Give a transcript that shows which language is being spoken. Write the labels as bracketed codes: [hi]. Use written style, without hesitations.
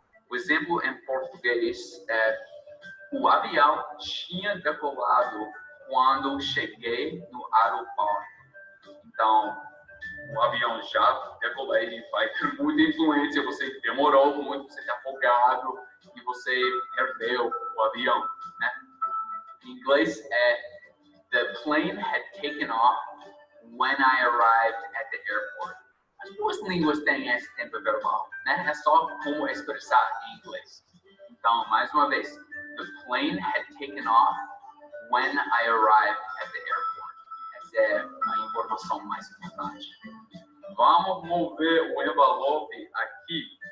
[pt] O exemplo em português é: o avião tinha decolado quando cheguei no aeroporto. Então, o avião já decolou e vai ter muita influência. Você demorou muito, você está afogado e você perdeu o avião, né? Em inglês é: [en] the plane had taken off when I arrived at the airport. [pt] As 2 línguas têm esse tempo verbal, né? É só como expressar em inglês. Então, mais uma vez, [en] the plane had taken off when I arrived at the airport. [pt] Essa é a informação mais importante. Vamos mover o envelope aqui.